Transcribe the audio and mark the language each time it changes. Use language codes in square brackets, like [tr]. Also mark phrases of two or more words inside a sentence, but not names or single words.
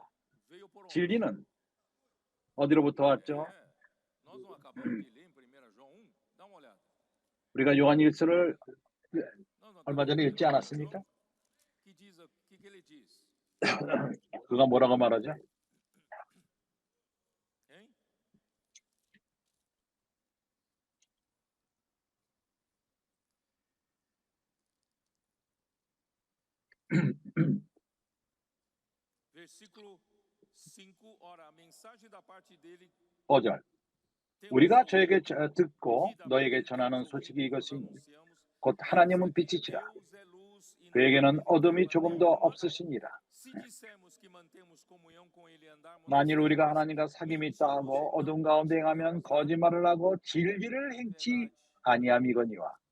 [ko] 진리는 어디로부터 왔죠? 우리가 요한 1서를 얼마 전에 읽지 않았습니까? 그가 뭐라고 말하죠? [pt] Versículo 5, ora, a mensagem da parte dele [ko] 5절. 우리가 저에게 듣고 너에게 전하는 소식이 이것입니다. 곧 하나님은 빛이시라. 그에게는 어둠이 조금도 없으시니라. 만일 우리가 하나님과 사귐이 있다 하고 어둠 가운데 행하면 거짓말을 하고 진리를 행치 아니함이거니와.